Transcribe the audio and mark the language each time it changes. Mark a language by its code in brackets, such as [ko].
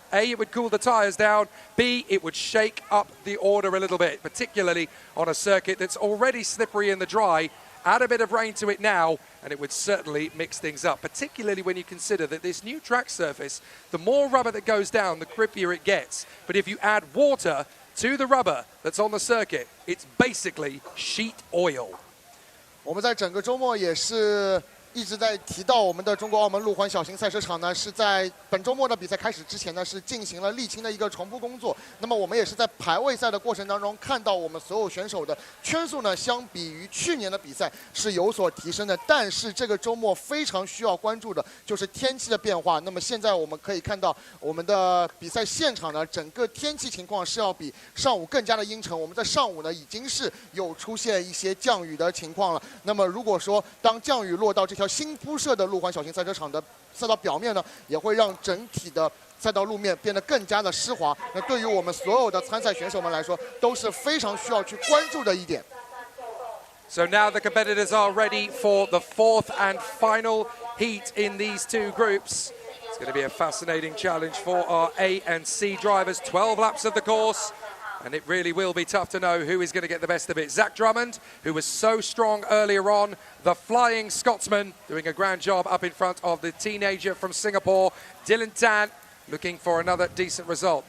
[en] A, it would cool the tyres down. B, it would shake up the order a little bit, particularly on a circuit that's already slippery in the dry. Add a bit of rain to it now, and it would certainly mix things up, particularly when you consider that this new track surface, the more rubber that goes down, the grippier it gets. But if you add water to the rubber that's on the circuit, it's basically sheet oil. [zh] 我们在整个周末也是一直在提到我们的中国澳门路环小型赛车场呢，是在本周末的比赛开始之前呢，是进行了沥青的一个重铺工作。那么我们也是在排位赛的过程当中看到我们所有选手的圈数呢，相比于去年的比赛是有所提升的。但是这个周末非常需要关注的就是天气的变化。那么现在我们可以看到我们的比赛现场呢，整个天气情况是要比上午更加的阴沉。我们在上午呢已经是有出现一些降雨的情况了。那么如果说当降雨落到这条新铺设的路环小型赛车场的赛道表面呢，也会让整体的赛道路面变得更加的湿滑。那对于我们所有的参赛选手们来说，都是非常需要去关注的一点。 [en] So now the competitors are ready for the 4th and final heat in these two groups. It's going to be a fascinating challenge for our A and C drivers. 12 laps of the course. And it really will be tough to know who is going to get the best of it. Zach Drummond, who was so strong earlier on, the flying Scotsman, doing a grand job up in front of the teenager from Singapore, Dylan Tan, looking for another decent result.